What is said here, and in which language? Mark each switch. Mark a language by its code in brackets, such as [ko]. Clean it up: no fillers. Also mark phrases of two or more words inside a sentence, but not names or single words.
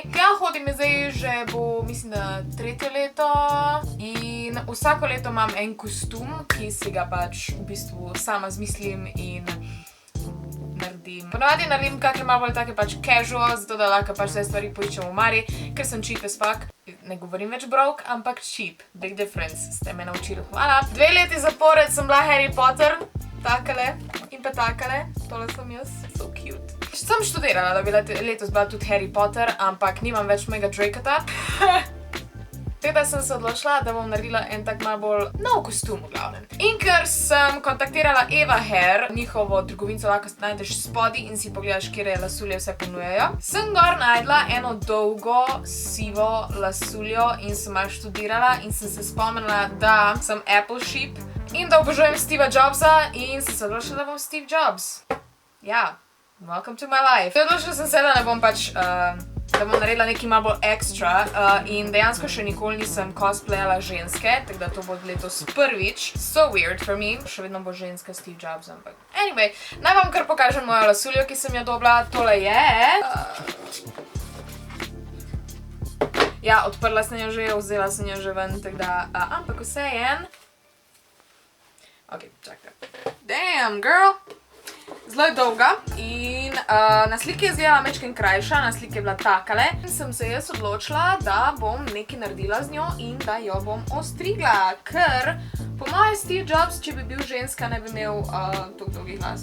[sl] Ja, hodim zdaj že bo, mislim, da 3. leto in vsako leto imam en kostum, ki si ga pač v bistvu sama zmislim in naredim. Ponavadi naredim kakšne malo bolj take pač casual, zato da lahko pač vse stvari poiščem v omari, ker sem [en] cheap as fuck. [sl] Ne govorim več broke, ampak cheap. [en] Big difference, [sl] ste me naučili. Hvala. 2 leti zapored sem bila Harry Potter, takale in pa takale. Tole sem jaz. [en] So cute. [sl] Sem študirala, da bi letos bila tudi Harry Potter, ampak nimam več mojega Dracota. Teda sem se odločila, da bom naredila en tak malo bolj nov kostum v glavnem. In ker sem kontaktirala Eva Hair, njihovo trgovinco lahko najdeš spodaj in si pogledaš, kjer lasulje vse ponujajo, sem gor najdla eno dolgo, sivo lasuljo in sem malo študirala in sem se spomnila, da sem [en] Apple sheep [sl] in da obožujem Steva Jobsa in sem se odločila, da bom Steve Jobs. [en] Ja. Welcome to my life. [sl] Odločila sem se, da ne bom pač, da bom naredila nekaj malo bolj extra in dejansko še nikoli nisem cosplayala ženske, tako da to bo letos prvič. [en] So weird for me. [sl] Še vedno bo ženska Steve Jobs, ampak... Anyway, naj vam kar pokažem mojo lasuljo, ki sem jo dobila. Tole je... Ja, odprla sem jo že, vzela sem jo že ven, tako da... Ampak vseeno... Ok, čakaj. [en] Damn, girl! [sl] Zelo je dolga in na sliki je izgledala majčkeno krajša, na sliki je bila takale. In sem se jaz odločila, da bom nekaj naredila z njo in da jo bom ostrigla, ker po moje Steve Jobs, če bi bil ženska, ne bi imel toliko dolgih las.